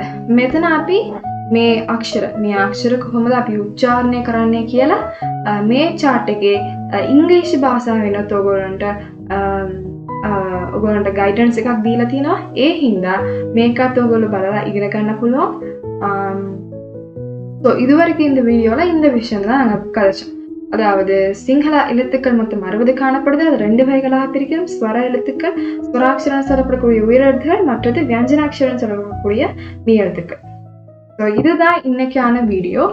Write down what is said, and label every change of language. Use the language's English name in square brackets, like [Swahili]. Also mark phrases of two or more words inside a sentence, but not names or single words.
[Sinhala] මෙතන අපි මේ අක්ෂර කොහොමද අපි උච්චාරණය කරන්නේ කියලා මේ chart එකේ ඉංග්‍රීසි භාෂාවෙන් ඔයගොල්ලන්ට ගයිඩන්ස් එකක් දීලා තිනවා. ඒ හින්දා මේකත් ඔයගොල්ලෝ බලලා ඉගෙන ගන්න පුළුවන්. [Tamil] ஸோ இதுவரைக்கும் இந்த வீடியோல இந்த விஷயம் தான் நாங்கள் கதைச்சோம். அதாவது சிங்கள எழுத்துக்கள் மொத்தம் 60 காணப்படுது. அது 2 வகைகளாக பிரிக்கும். ஸ்வர எழுத்துக்கள், ஸ்வராட்சரம் சொல்லப்படக்கூடிய உயிரெழுத்துக்கள், மற்றது வியஞ்சனாட்சரம் சொல்லப்படக்கூடிய மெய் எழுத்துக்கள். ஸோ இதுதான் இன்னைக்கான வீடியோ.